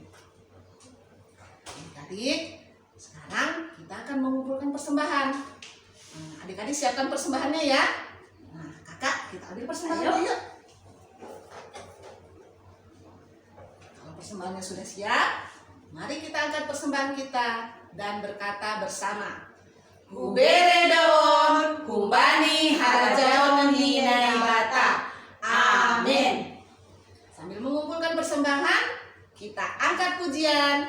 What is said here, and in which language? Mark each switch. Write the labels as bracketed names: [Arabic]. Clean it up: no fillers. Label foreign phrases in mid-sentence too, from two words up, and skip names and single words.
[Indonesian] Adik-adik, sekarang kita akan mengumpulkan persembahan. Nah, adik-adik siapkan persembahannya ya. Nah, kakak, kita ambil persembahannya yuk. persembahannya sudah siap, mari kita angkat persembahan kita dan berkata bersama. [Batak Simalungun] Huberedon, kumbani harajaon ninai bata. [Indonesian] Amin. Sambil mengumpulkan persembahan, kita angkat pujian.